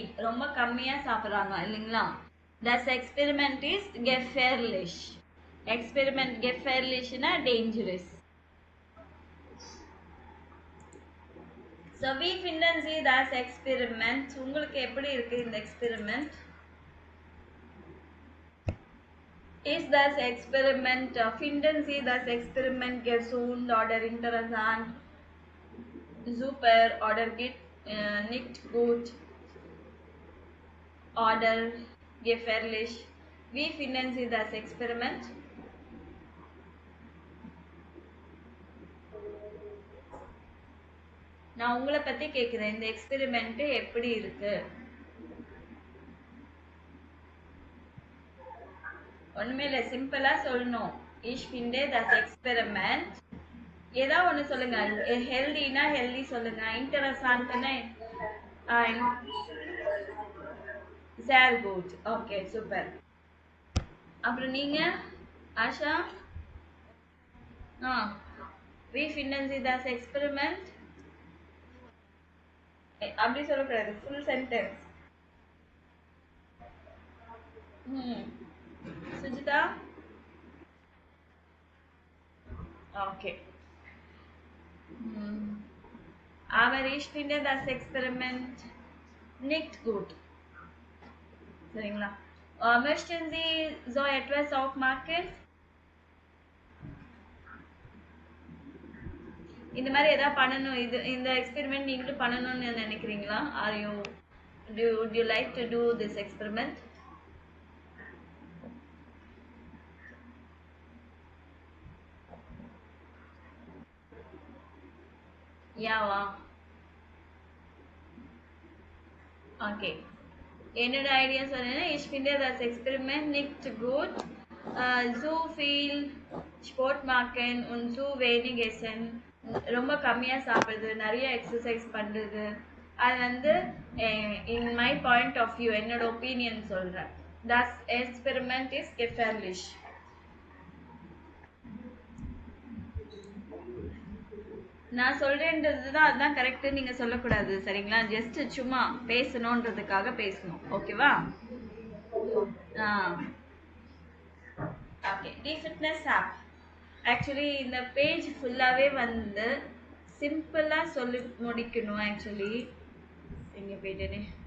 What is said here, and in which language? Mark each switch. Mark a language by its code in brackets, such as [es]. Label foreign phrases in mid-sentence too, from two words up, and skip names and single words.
[ta] ரொம்ப கம்மியா சாப்பிடுறாங்க இல்லைங்களா? [de] Das Experiment ist gefährlich. Experiment gefährlichனா dangerous. So wie finden Sie das Experiment? [ta] உங்களுக்கு எப்படி இருக்கு இந்த experiment? [de] Ist das Experiment, finden Sie das Experiment gesund oder interessant, super oder nicht gut oder gefährlich? Wie finden Sie das Experiment? [ta] நான் உங்களை பத்தி கேக்குறேன், இந்த எக்ஸ்பெரிமெண்ட் எப்படி இருக்கு? ஒண்ணுமே இல்ல, சிம்பிளா சொல்லணும். [de] Ich finde das Experiment. [ta] ஏதா ஒண்ணு சொல்லுங்க. ஹெல்தினா ஹெல்தி சொல்லுங்க. [de] இன்டரசான்ட்னா sehr gut. Okay, super. [ta] அப்புறம் நீங்க ஆஷா? [de] Wie finden Sie das Experiment? [ta] அப்படி சொல்லக்கூடாது, [en] full sentence. [ta] சுஜிதா? ஓகே. [de] Aber ich finde das Experiment nicht gut. [ta] சரிங்களா? [de] Möchten Sie so etwas auch machen? [ta] இந்த மாதிரி ஏதாவது பண்ணணும், இது இந்த எக்ஸ்பெரிமெண்ட் நீங்களும் பண்ணணும்னு நினைக்கிறீங்களா? [en] Would you like to do this experiment? [ta] யாவா? ஓகே. என்னோட ஐடியா சொன்னேன்னா, [de] ich finde das Experiment nicht gut. So viel Sport machen und so wenig essen. [ta] ரொம்ப கம்மியா சாப்பிடுறது, நிறைய எக்ஸசைஸ் பண்றது, அது வந்து [en] in my point of view, [ta] என்னோட ஒப்பீனியன் சொல்றேன். [de] Das Experiment ist gefährlich. [ta] நான் சொல்றேன்றது தான் அதுதான் கரெக்ட் நீங்க சொல்லக்கூடாது சரிங்களா ஜஸ்ட் சும்மா பேசணுன்றதுக்காக பேசணும் ஓகேவா ஓகே [en] the fitness app [ta] ஆக்சுவலி இந்த பேஜ் ஃபுல்லாவே வந்து சிம்பிளா சொல்லி முடிக்கணும் ஆக்சுவலி எங்க போயிட்டேனே